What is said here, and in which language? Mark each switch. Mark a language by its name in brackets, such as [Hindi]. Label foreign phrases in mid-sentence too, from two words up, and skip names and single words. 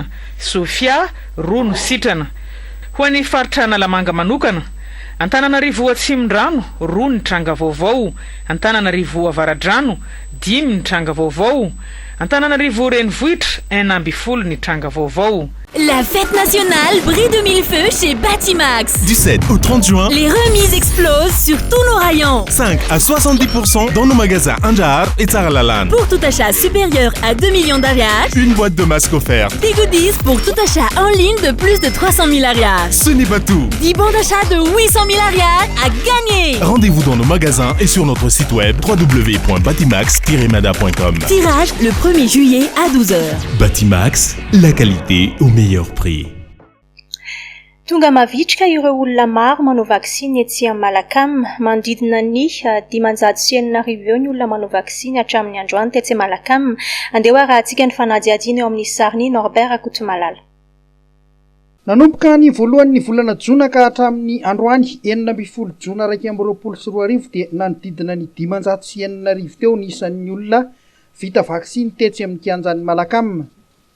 [Malagasy] Sofia 2 no sitrana. Ho an'ny faritra Analamanga manokana, Antananarivo Atsimondrano 2 ny tranga vaovao, Antananarivo Avaradrano 5 ny tranga vaovao, Antananarivo Renivohitra 1 amby 10 ny tranga vaovao. [French] La fête nationale brille de mille feux chez Batimax. Du 7 au 30 juin, Les remises explosent sur tous nos rayons. 5 à 70% dans nos magasins Andjahar et Tsaralalan. Pour tout achat supérieur à 2 millions d'arias, Une boîte de masques offerte. des goodies pour tout achat en ligne de plus de 300 000 arias. Ce n'est pas tout. 10 bons d'achat de 800 000 arias à gagner. Rendez-vous dans nos magasins et sur notre site web www.batimax-mada.com. Tirage le 1er juillet à 12h. Batimax, la qualité au meilleur prix. [Malagasy] Tonga mavitrika ireo olona maro manao vaksiny etsy Malakam, manodidina ny 590 eo ny olona manao vaksiny hatramin'ny androany tetsy Malakam. Andeha arahantsika ny fanadihadiana eo amin'ny sariny Norbert Akotomalala. Nanomboka ny voalohan'ny volana Jona ka hatramin'ny androany 9 Jona 2024 dia nanodidina ny 590 teo ny isan'ny olona vita vaksiny tetsy amin'ny kianjan'ny Malakam.